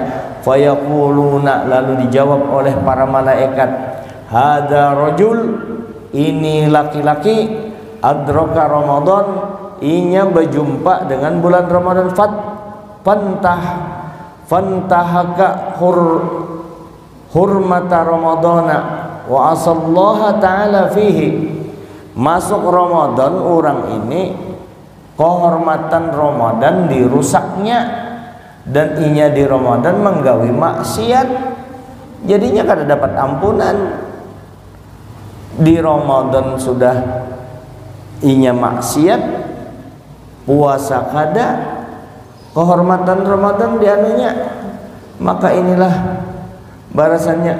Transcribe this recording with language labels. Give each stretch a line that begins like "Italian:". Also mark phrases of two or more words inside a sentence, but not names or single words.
Arabic: Fayaquluna,
Banjar: lalu dijawab oleh para malaikat,
Arabic: هذا رجل,
Banjar: ini laki-laki,
Arabic: أدرك رمضان,
Banjar: inya berjumpa dengan bulan Ramadan,
Arabic: فانتهك حرمة رمضان وعصى الله تعالى فيه.
Banjar: Masuk Ramadan orang ini, kehormatan Ramadan dirusaknya, dan inya di Ramadan menggawi maksiat, jadinya kada dapat ampunan. Di Ramadan sudah inya maksiat, puasa kada, kehormatan Ramadan dianunya, maka inilah balasannya.